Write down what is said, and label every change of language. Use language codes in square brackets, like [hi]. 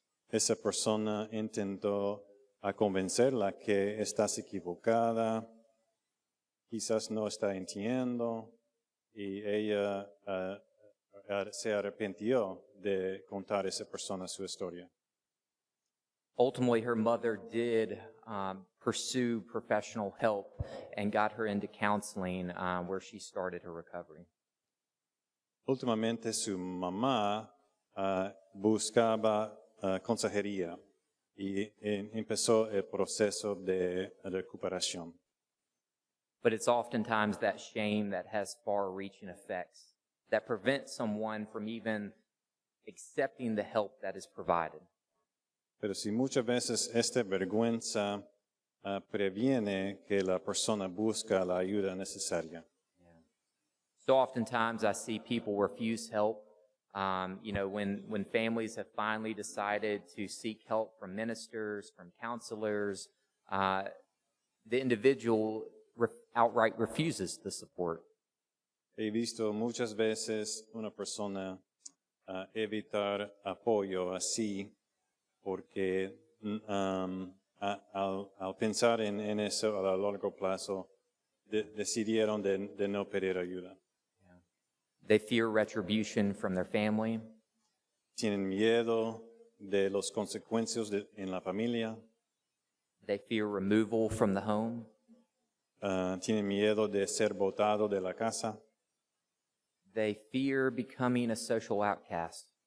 [es] Esa persona intentó convencerla que estás equivocada, quizás no está entendiendo, y ella se arrepintió de contar a esa persona su historia. [en] Ultimately, her mother did pursue professional help and got her into counseling, where she started her recovery. [es] Últimamente su mamá buscaba consejería y empezó el proceso de recuperación. [en] But it's oftentimes that shame that has far-reaching effects that prevents someone from even accepting the help that is provided. [es] Pero si muchas veces esta vergüenza previene que la persona busca la ayuda necesaria. [en] So oftentimes I see people refuse help. When families have finally decided to seek help from ministers, from counselors, the individual outright refuses the support. [es] He visto muchas veces una persona evitar apoyo así porque al pensar en eso a largo plazo decidieron de no pedir ayuda. [en] They fear retribution from their family. [es] Tienen miedo de las consecuencias en la familia. [en] They fear removal from the home. [es] Tienen miedo de ser botado de la casa. [en] They fear becoming a social outcast.